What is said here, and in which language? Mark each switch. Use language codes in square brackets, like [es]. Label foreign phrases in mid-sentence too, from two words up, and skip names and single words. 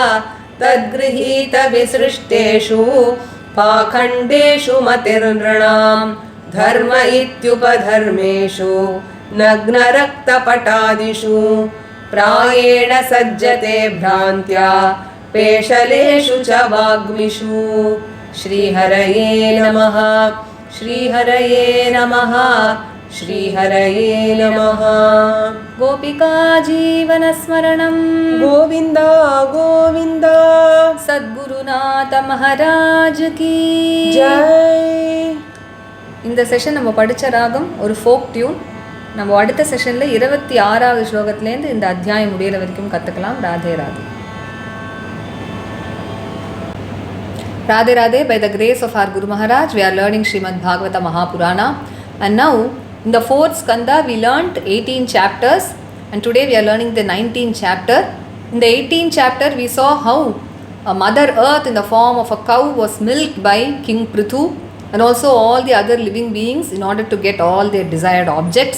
[sa] तद्गृहीतविसृष्टेषु पाखण्डेषु मतिर्नृणां धर्म इत्युपधर्मेषु नग्नरक्तपटादिषु प्रायेण सज्जते भ्रान्त्या पेशलेषु च वाग्मिषु श्रीहरये नमः श्रीहरये नमः श्रीहरये नमः गोपिका जीवनस्मरणं गोविन्द गोविन्द [hi] सद्गुरुनाथ महाराज की जय [ta] இந்த செஷன் நம்ம படித்த ராகம் ஒரு [en] folk tune. [ta] நம்ம அடுத்த செஷனில் 26வது ஸ்லோகத்துலேருந்து இந்த அத்தியாயம் முடிகிற வரைக்கும் கற்றுக்கலாம். ராதே ராதே. [en] Radhe Radhe, by the grace of our Guru Maharaj, we are learning Srimad Bhagavata Mahapurana. And now, in the 4th skanda, we learnt 18 chapters. And today we are learning the 19th chapter. In the 18th chapter, we saw how Mother Earth in the form of a cow was milked by King Prithu and also all the other living beings in order to get all their desired objects.